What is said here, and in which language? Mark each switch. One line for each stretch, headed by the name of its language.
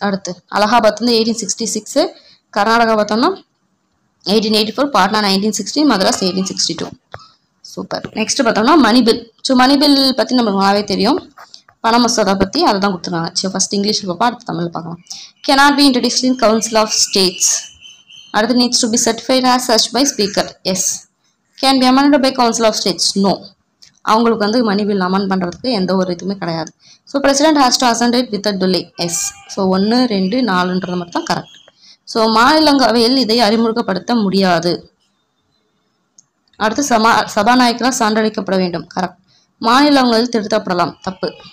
Tamil: அடுத்து அலகாபாத் வந்து 1866, கர்நாடகா பார்த்தோம்னா 1884, பாட்னா 1916, மദ്രാஸ் 1862. சூப்பர். நெக்ஸ்ட் பார்த்தோம்னா மணி பில். ஸோ மணி பில் பற்றி நம்மளுக்கு நல்லாவே தெரியும், பண மசோதா பற்றி அதை தான் கொடுத்துருக்காங்க. ஸோ ஃபஸ்ட் இங்கிலீஷில் பார்ப்போம், அடுத்து தமிழில் பார்க்கலாம்.
English: cannot be introduced in council of states. அடுத்து needs to be certified as such by speaker. yes. can be amended by council of states. no.
Tamil: அவங்களுக்கு வந்து மணி பில் அமெண்ட் பண்ணுறதுக்கு எந்த ஒரு இதுவுமே கிடையாது. So
English: President has to assent it with a delay. Yes.
Tamil: So 1, 2, 4ன்றது மட்டும் தான் கரெக்ட். ஸோ மாநிலங்களவையில் இதை அறிமுகப்படுத்த முடியாது. அடுத்து சபாநாயகரால் சான்றளிக்கப்பட வேண்டும். கரெக்ட். மாநிலங்களில் திருத்தப்படலாம். தப்பு.